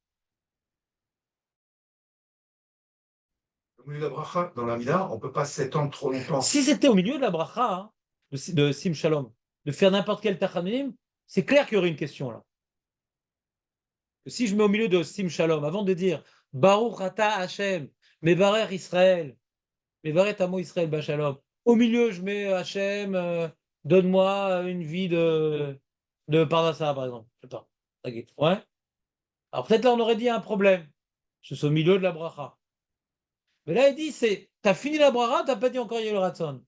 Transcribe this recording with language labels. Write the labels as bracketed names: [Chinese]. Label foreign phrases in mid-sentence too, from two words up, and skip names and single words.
[French] Au milieu de la bracha, dans la Mida, on ne peut pas s'étendre trop longtemps. Si c'était au milieu de la bracha, hein, de Sim Shalom, de faire n'importe quel tachanim, c'est clair qu'il y aurait une question là. Si je mets au milieu de Sim Shalom, avant de dire [Hebrew] ברוך אתה ה' המברך ישראל המברך את עמו ישראל בשלום, [French] au milieu je mets Hashem, donne-moi une vie de Parnassa par exemple. Je sais pas. Ouais. Alors peut-être là on aurait dit un problème. C'est au milieu de la bracha. Mais là il dit t'as fini la bracha, t'as pas dit encore [Hebrew] יהיו לרצון.